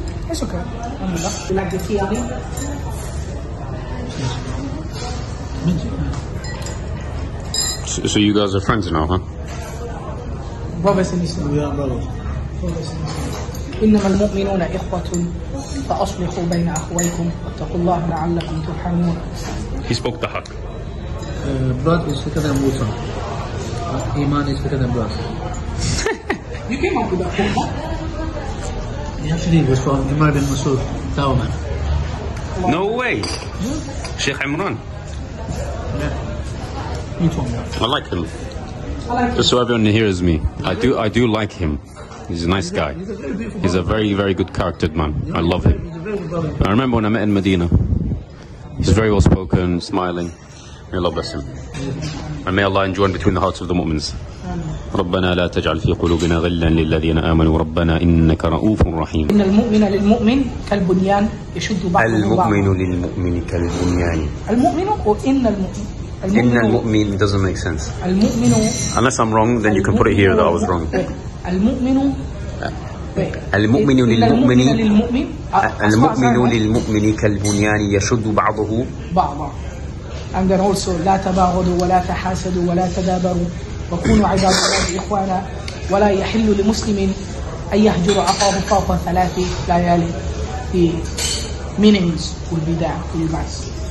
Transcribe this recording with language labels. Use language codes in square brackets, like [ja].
[en] It's okay. Alhamdulillah. You like the tea, Ali? So you guys are friends now, huh? Brothers in Islam. We are brothers. Brothers in Islam. [ar] إنما المؤمنون إخوة فأصلحوا بين أخويكم واتقوا الله لعلكم ترحمون. [en] He spoke the haqq. Blood is thicker than water. Iman is thicker than blood. You came up with that thing, huh? He actually was from Imran bin Masud, Tawman. No way! Sheikh Imran. Yeah. He told me. I like him. I like Just so everyone hears me. I do like him. He's a nice guy. He's a very, very good charactered man. I love him. I remember when I met in Medina. He's very well spoken, smiling. May Allah bless him. And may Allah enjoin between the hearts of the mu'mins. [ar] ربنا لا تجعل في قلوبنا غلا للذين آمنوا ربنا إنك رؤوف رحيم. إن المؤمن للمؤمن كالبنيان يشد بعضه بعضا. المؤمن للمؤمن كالبنيان. المؤمن or إن المؤمن. إن المؤمن [en] doesn't make sense. [ar] المؤمن. [en] Unless I'm wrong, then you can put it here that I was wrong. [ar] المؤمن. المؤمن للمؤمن المؤمن للمؤمن كالبنيان يشد بعضه بعضا. [en] And then also [ar] لا تباغضوا ولا تحاسدوا ولا تدابروا وكونوا عباد الله إخوانا ولا يحل لمسلم أن يهجر أخاه فوق 3 ليال. [en] The meanings will be there for you guys.